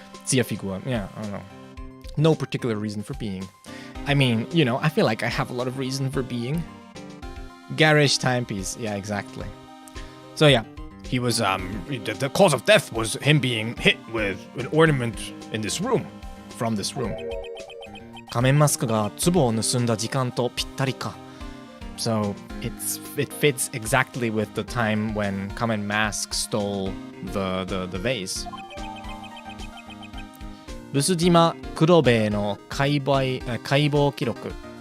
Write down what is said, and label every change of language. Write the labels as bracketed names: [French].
[English] Figure, yeah, I don't know. No particular reason for being. I mean, you know, I feel like I have a lot of reason for being. Garish timepiece, yeah, exactly. So yeah, he was the cause of death was him being hit with an ornament in this room, from this room. [Japanese] 仮面マスクが壺を盗んだ時間とぴったりか. [English] So it fits exactly with the time when Kamen Mask stole the vase. [Japanese] 臼島黒兵衛の解剖記録.